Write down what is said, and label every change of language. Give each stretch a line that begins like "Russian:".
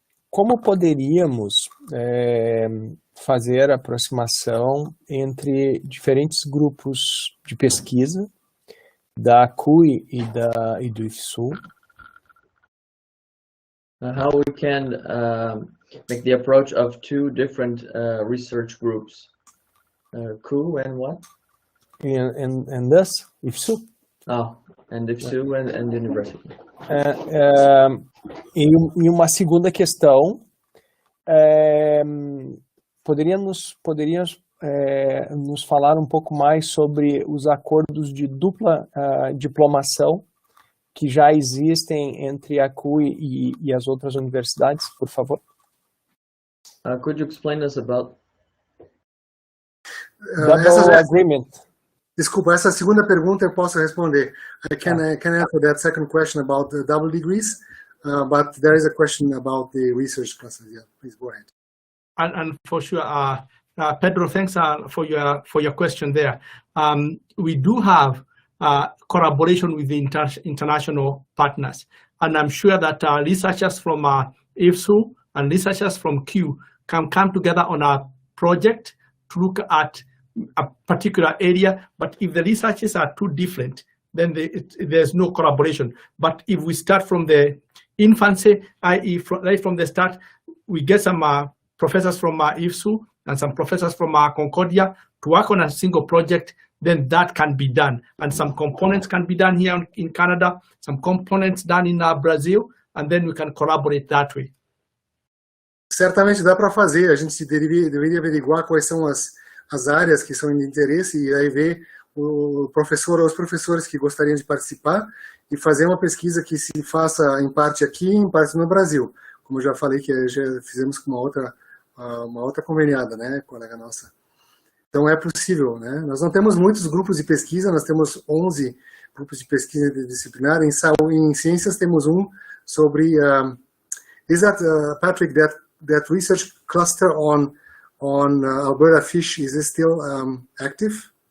Portuguese: Como poderíamos fazer a aproximação entre diferentes grupos de pesquisa da CUI e do IFSul?
English: How we can make the approach of two different research groups, CUI and what? And this, IFSul. Oh, and IFSul and the university.
Portuguese: E uma segunda questão, poderia nos falar um pouco mais sobre os acordos de dupla diplomação que já existem entre a CUI e as outras universidades, por favor?
English: Could you explain us about double agreement?
Portuguese: Desculpa, essa segunda pergunta eu posso responder.
English: I can answer that second question about the double degrees, but there is a question about the research classes. Yeah, please go ahead. And for sure, Pedro, thanks for your question there. We do have collaboration with the international partners, and I'm sure that researchers from IFSul and researchers from CUI can come together on a project to look at a particular area. But if the researches are too different, then there's no collaboration. But if we start from the infancy, i.e. right from the start, we get some professors from IFSul and some professors from Concordia to work on a single project, then that can be done. And some components can be done here in Canada, some components done in Brazil, and then we can collaborate that way.
Portuguese: Certamente dá para fazer. A gente deveria averiguar quais são as áreas que são de interesse e aí ver o professor ou os professores que gostariam de participar e fazer uma pesquisa que se faça em parte aqui e em parte no Brasil. Como eu já falei que já fizemos com uma outra conveniada, né, colega nossa. Então é possível, né? Nós não temos muitos grupos de pesquisa, nós temos 11 grupos de pesquisa interdisciplinar. Em ciências temos um sobre
English: is that Patrick, that research cluster on Alberta fish, is it still active?